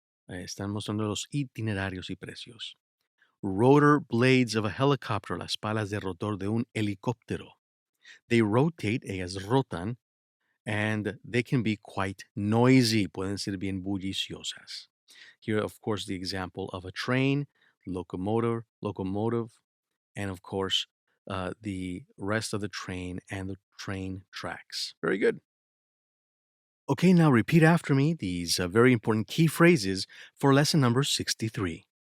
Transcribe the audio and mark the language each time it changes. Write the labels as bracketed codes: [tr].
[es] Están mostrando los itinerarios y precios. [en] Rotor blades of a helicopter, [es] las palas de rotor de un helicóptero. [en] They rotate, [es] ellas rotan, [en] and they can be quite noisy. [es] Pueden ser bien bulliciosas. [en] Here, of course, the example of a train, locomotive, and of course, the rest of the train and the train tracks. Very good. Okay, now repeat after me these very important key phrases for lesson number 63.